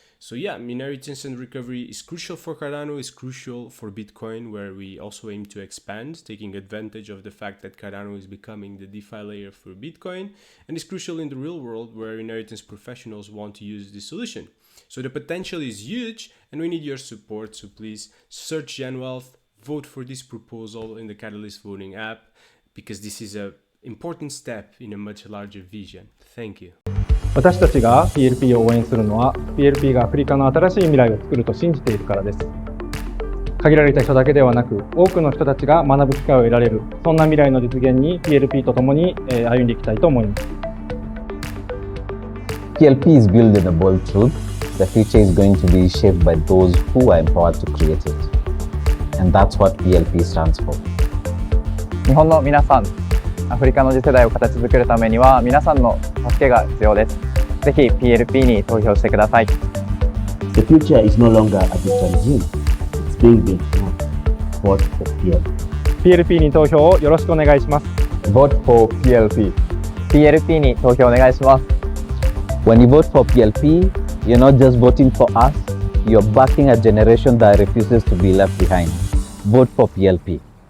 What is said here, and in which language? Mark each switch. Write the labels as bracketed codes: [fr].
[en] So yeah, inheritance and recovery is crucial for Cardano, is crucial for Bitcoin, where we also aim to expand, taking advantage of the fact that Cardano is becoming the DeFi layer for Bitcoin, and is crucial in the real world where inheritance professionals want to use this solution. So the potential is huge, and we need your support. So please search GenWealth, vote for this proposal in the Catalyst voting app, because this is an important step in a much larger vision. Thank you. [ja] 私たちが PLP を応援するのは PLP がアフリカの新しい未来を作ると信じているからです。限られた人だけではなく、多くの人たちが学ぶ機会を得られる、そんな未来の実現に PLP とともに歩んでいきたいと思います。 [en] PLP is built with a bold truth. The future is going to be shaped by those who are empowered to create it. And that's what PLP stands for. [ja] 日本の皆さん、アフリカの次世代を形作るためには皆さんの助けが必要です。ぜひ PLP に投票してください。 [en] The future is no longer a distant dream. It's being built now. Vote for PLP. [ja] PLP に投票をよろしくお願いします。 [en] Vote for PLP. [ja] PLP に投票お願いします。 [en] When you vote for PLP, you're not just voting for us, you're backing a generation that refuses to be left behind. Vote for PLP.